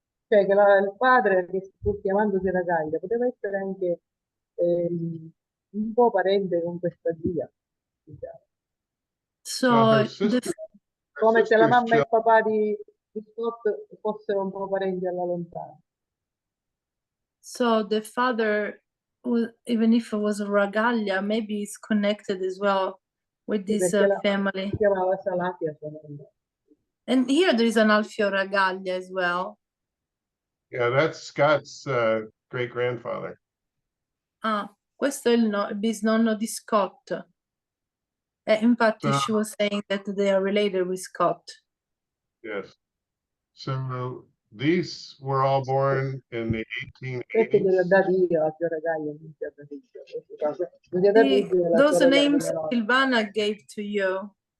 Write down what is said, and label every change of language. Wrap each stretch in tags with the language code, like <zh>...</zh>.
<it>Cioè che il padre, che pur chiamandosi Ragaglia, poteva essere anche un po' parente con questa zia. Diciamo.</it> <en>So</en> <it>Come se la mamma e il papà di Scott fossero un po' parenti alla lontana.</it> <en>So the father, even if it was a Ragaglia, maybe it's connected as well with this family. And here there is an Alfio Ragaglia as well. Yeah, that's Scott's great-grandfather.</en> <it>Ah, questo è il bisnonno di Scott.</it> <en>Infatti, she was saying that they are related with Scott. Yes. So these were all born in the 1880s. Those names Silvana gave to you.</en>